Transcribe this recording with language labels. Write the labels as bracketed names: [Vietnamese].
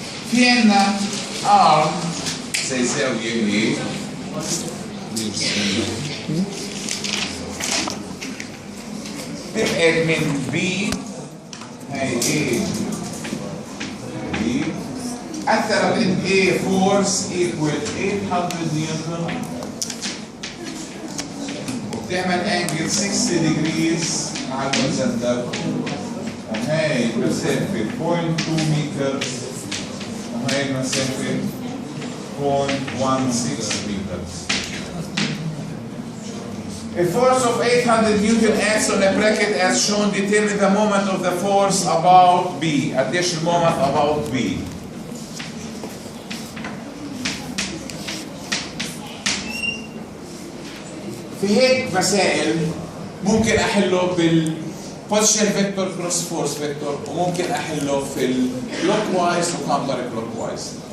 [Arabic] في عندنا ارم زي زاوية هيك تبعد من بي، هاي A B، أثرت إن A force equal 800 نيوتن وبتعمل angle 60 degrees مع الهوريزونتال. هاي المسافة 0.2 متر وهاي المسافة 0.16 متر. [English] A force of 800 Newton acts on a bracket as shown. Determine the moment of the force about B. [Arabic] قديش المومنت about B. في هيك مسائل ممكن أحله بالبوزيشن فيكتور كروس فورس فيكتور، وممكن أحله في الكلوك وايز وكاونتر كلوك وايز.